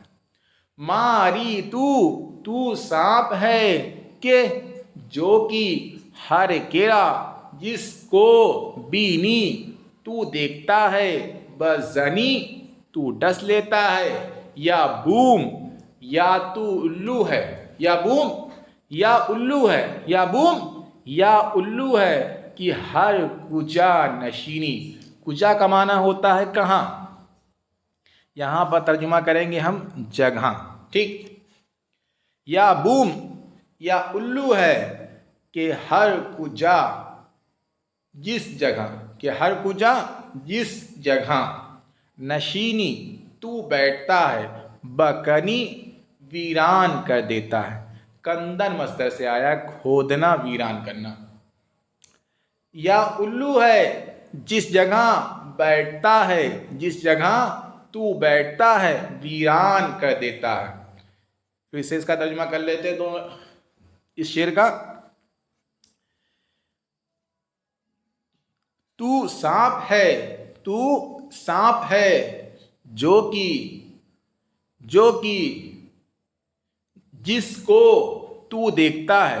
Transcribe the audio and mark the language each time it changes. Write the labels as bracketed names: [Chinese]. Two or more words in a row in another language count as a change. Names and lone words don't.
[Urdu] ماری تو سانپ ہے، [Persian] کہ جو کی ہر کرا [Urdu] جس کو، بینی تو دیکھتا ہے، بزنی تو ڈس لیتا ہے۔ یا بوم، یا تو الو ہے، یا بوم یا الو ہے، یا بوم یا الو ہے، [Persian] کہ ہر کجا نشینی، [Urdu] کجا کا معنی ہوتا ہے کہاں، یہاں پر ترجمہ کریں گے ہم جگہ، ٹھیک۔ یا بوم یا الو ہے، [Persian] کہ ہر کجا [Urdu] جس جگہ، [Persian] کہ ہر کجا [Urdu] جس جگہ، نشینی تو بیٹھتا ہے، بکنی ویران کر دیتا ہے، کندن مصدر سے آیا، کھودنا ویران کرنا۔ یا الو ہے جس جگہ بیٹھتا ہے، جس جگہ تو بیٹھتا ہے ویران کر دیتا ہے. پھر سے اس کا ترجمہ کر لیتے ہیں دونوں اس شعر کا. تو سانپ ہے، تو سانپ ہے جو کہ جس کو تو دیکھتا ہے.